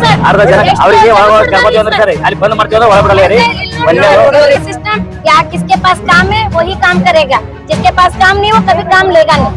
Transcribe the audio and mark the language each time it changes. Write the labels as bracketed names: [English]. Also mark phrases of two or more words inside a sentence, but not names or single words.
[Kannada] ಅರ್ಧ ಜನ ಅವರಿಗೆ ಕರ್ಕೊಂಡು ಬಂದಿರ್ತಾರೆ ಅಲ್ಲಿ ಬಂದ್ ಮಾಡ್ತೀವಿ ಒಳಗೆ ಬಿಡಲ್ಲ ರೀ [Hindi] सिस्टम या किसके पास काम है वही काम करेगा, जिसके पास काम नहीं वो कभी काम लेगा नहीं।